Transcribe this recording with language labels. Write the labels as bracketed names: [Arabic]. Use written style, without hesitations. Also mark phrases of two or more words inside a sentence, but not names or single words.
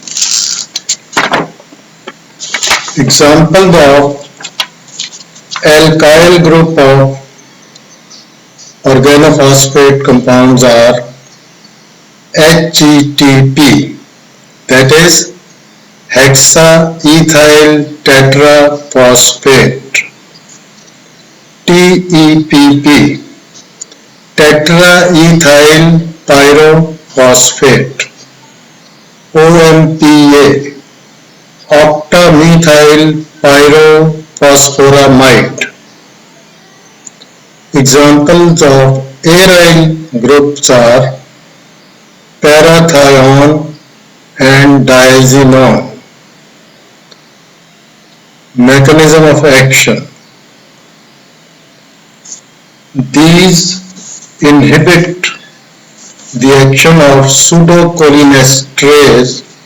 [English] Examples of alkyl group of organophosphate compounds are HETP, that is hexaethyl tetraphosphate, TEPP, tetraethyl pyrophosphate, OMPA, octamethyl pyrophosphoramide. Examples of aryl groups are parathione and diazinon. Mechanism of action: these inhibit the action of pseudocholinesterase